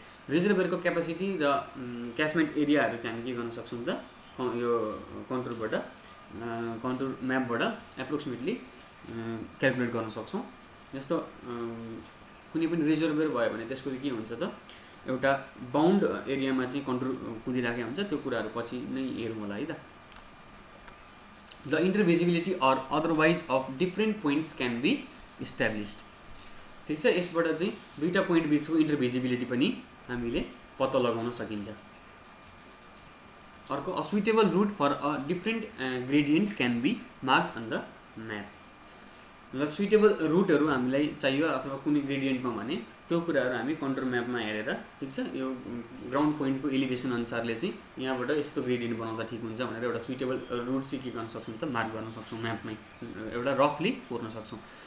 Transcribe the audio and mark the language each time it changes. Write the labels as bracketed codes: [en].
[ne] रिजर्भरको capacity र catchment एरियाहरू चाहिँ हामी के गर्न सक्छौँ त यो कन्टुरबाट कन्टुर म्यापबाट एप्रोक्सिमेटली क्यालकुलेट गर्न सक्छौँ। जस्तो कुनै पनि रिजर्भर भयो भने त्यसको के हुन्छ त एउटा बाउन्ड एरियामा चाहिँ कन्टुर कुदिराखेको हुन्छ, त्यो कुराहरू पछि नै हेरौँ होला है त। [en] द intervisibility or otherwise of different points can be established. [ne] ठिक छ, यसबाट चाहिँ दुईवटा पोइन्ट बिचको इन्टरभिजिबिलिटी पनि हामीले पत्ता लगाउन सकिन्छ। [en] अर्को a suitable route for a different gradient can be mark on the map. [ne] ल सुइटेबल रुटहरू हामीलाई चाहियो अथवा कुनै ग्रेडियन्टमा भने त्यो कुराहरू हामी कन्टुर म्यापमा हेरेर, ठिक छ, यो ग्राउन्ड पोइन्टको एलिभेसन अनुसारले चाहिँ यहाँबाट यस्तो ग्रेडियन्ट बनाउँदा ठिक हुन्छ भनेर एउटा सुइटेबल रुट चाहिँ के गर्न सक्छौँ त मार्क गर्न सक्छौँ, म्यापमै एउटा रफली कोर्न सक्छौँ।